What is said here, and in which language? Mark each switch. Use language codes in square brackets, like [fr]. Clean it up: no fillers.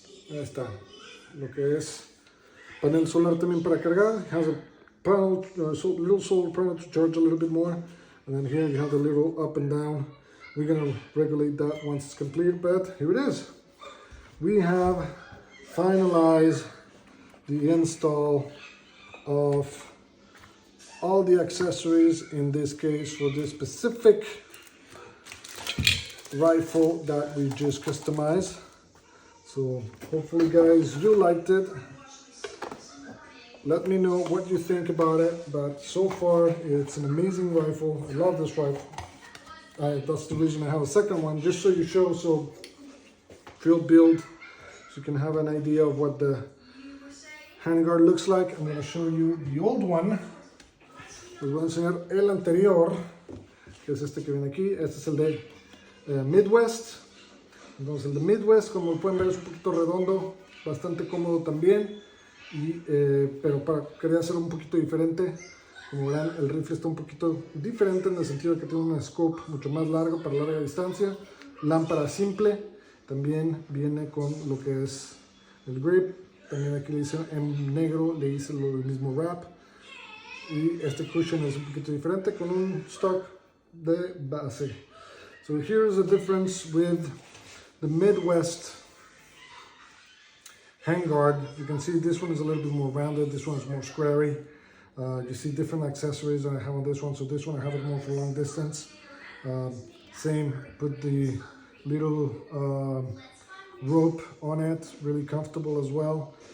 [es] Ahí está, lo que es panel solar también para cargar. [en] It has a panel, little solar panel to charge a little bit more. And then here you have the little up and down. We're gonna regulate that once it's complete, but here it is. We have finalized the install of all the accessories, in this case for this specific rifle that we just customized. So hopefully guys you liked it. Let me know what you think about it, but so far it's an amazing rifle. I love this rifle. That's the reason I have a second one, just so you show, so field build, so you can have an idea of what the handguard looks like. I'm going to show you the old one. [es] Les voy a enseñar el anterior, que es este que viene aquí. Este es el de Midwest. Entonces el de Midwest, como pueden ver, es un poquito redondo, bastante cómodo también. Pero quería hacerlo un poquito diferente. Como verán, el rifle está un poquito diferente en el sentido de que tiene un scope mucho más largo para larga distancia, lámpara simple, también viene con lo que es el grip, también aquí le hice en negro, le hice el mismo wrap, y este cushion es un poquito diferente con un stock de base. [en] So here's the difference with the Midwest handguard. You can see this one is a little bit more rounded, this one is more squarey. You see different accessories that I have on this one. So this one I have it more for long distance. Same, put the little rope on it, really comfortable as well.